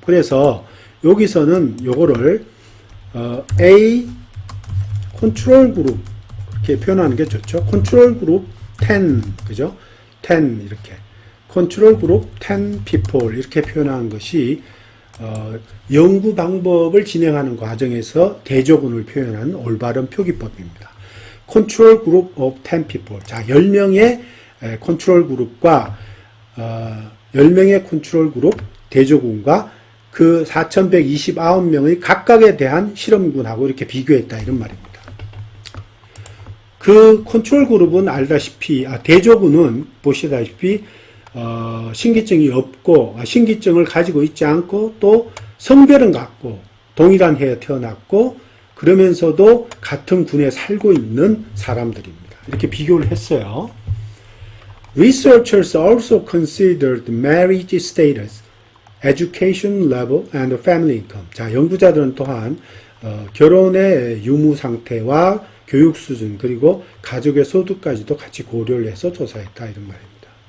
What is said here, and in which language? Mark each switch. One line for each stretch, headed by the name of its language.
Korean: 그래서 여기서는 요거를 A 컨트롤 그룹 이렇게 표현하는 게 좋죠. 컨트롤 그룹 10, 그죠? 10, 이렇게. 컨트롤 그룹
English: 10 people,
Korean: 이렇게 표현하는 것이, 연구 방법을 진행하는 과정에서 대조군을 표현하는 올바른 표기법입니다.
English: control group of 10 people.
Korean: 자, 10명의 컨트롤 그룹과 10명의 컨트롤 그룹 대조군과 그 4,129명의 각각에 대한 실험군하고 이렇게 비교했다 이런 말입니다. 그 컨트롤 그룹은 알다시피 대조군은 보시다시피 신기증이 없고 신기증을 가지고 있지 않고 또 성별은 같고 동일한 해에 태어났고 그러면서도 같은 군에 살고 있는 사람들입니다. 이렇게 비교를 했어요.
English: Researchers also considered marriage status, education level, and family income.
Korean: 자, 연구자들은 또한 결혼의 유무 상태와 교육 수준 그리고 가족의 소득까지도 같이 고려를 해서 조사했다 이런 말입니다.